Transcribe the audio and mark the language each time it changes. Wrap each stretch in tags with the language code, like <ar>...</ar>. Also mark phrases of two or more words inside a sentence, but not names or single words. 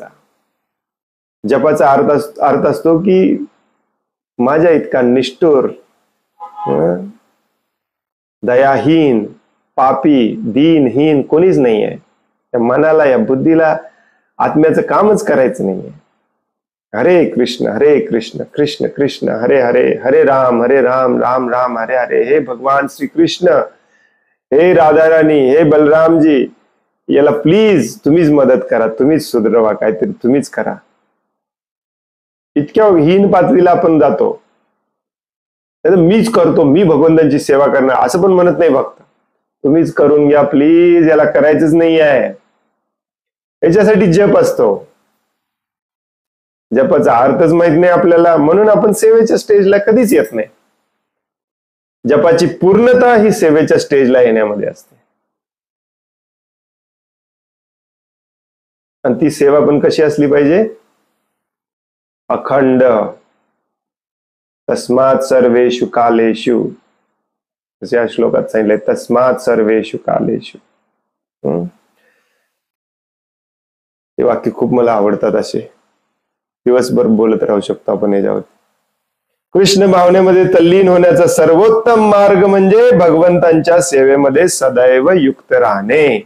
<mr>जपाचा अर्थ असतो की माझ्या इतका निष्ठुर, दयाहीन, पापी, दीनहीन कोणीच नाही आहे. या मनाला, या बुद्धीला आत्म्याचं कामच करायचं नाहीये.</mr> <sa>हरे कृष्ण कृष्ण कृष्ण हरे हरे, हरे राम राम राम हरे हरे.</sa> <mr>हे भगवान श्री कृष्ण, हे राधाराणी, हे बलरामजी, याला प्लीज तुम्हीच मदत करा, तुम्हीच सुधरवा, काहीतरी तुम्हीच करा. इतक्या हीन पातळीला आपण जातो. मीच करतो, मी भगवंतांची सेवा करणार असं पण म्हणत नाही भक्त. तुम्हीच करून घ्या प्लीज, याला करायचंच नाही आहे. याच्यासाठी जप असतो. जपाचा अर्थच माहित नाही आपल्याला, म्हणून आपण सेवेच्या स्टेजला कधीच येत नाही. जपाची पूर्णता ही सेवेच्या स्टेजला येण्यामध्ये असते. आणि ती सेवा पण कशी असली पाहिजे? अखंड.</mr> <sa>तस्मात् सर्वेषु कालेषु,</sa> <mr>जसे या श्लोकात सांगितलंय,</mr> <sa>तस्मात् सर्वेषु कालेषु.</sa> <mr>हे वाक्य खूप मला आवडतात. असे दिवसभर बोलत राहू शकतो आपण याच्यावर. कृष्ण भावनेमध्ये तल्लीन होण्याचा सर्वोत्तम मार्ग म्हणजे भगवंतांच्या सेवेमध्ये सदैव युक्त राहणे.</mr>